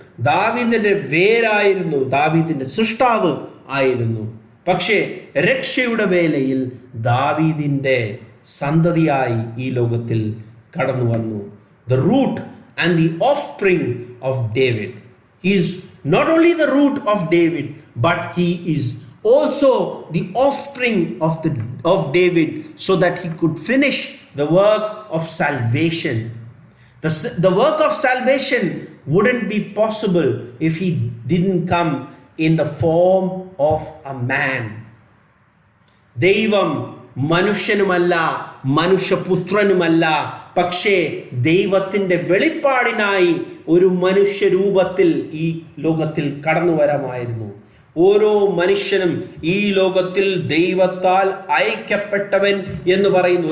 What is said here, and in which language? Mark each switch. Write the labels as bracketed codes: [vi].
[ml] ദാവീദിന്റെ വേരായിരുന്നു, ദാവീദിന്റെ സൃഷ്ടാവ് ആയിരുന്നു. പക്ഷേ രക്ഷയുടെ വേലയിൽ ദാവീദിന്റെ സന്തതിയായി ഈ ലോകത്തിൽ കടന്നു വന്നു. [en] The root and the offspring of David. He is not only the root of David, but he is also the offspring of David, so that he could finish the work of salvation. The work of salvation wouldn't be possible if he didn't come in the form of a man. [ml] ദൈവം മനുഷ്യനുമല്ല, മനുഷ്യപുത്രനുമല്ല, പക്ഷേ ദൈവത്തിൻ്റെ വെളിപ്പാടിനായി ഒരു മനുഷ്യരൂപത്തിൽ ഈ ലോകത്തിൽ കടന്നു വരാമായിരുന്നു. ഓരോ മനുഷ്യനും ഈ ലോകത്തിൽ ദൈവത്താൽ അയക്കപ്പെട്ടവൻ എന്ന് പറയുന്നു.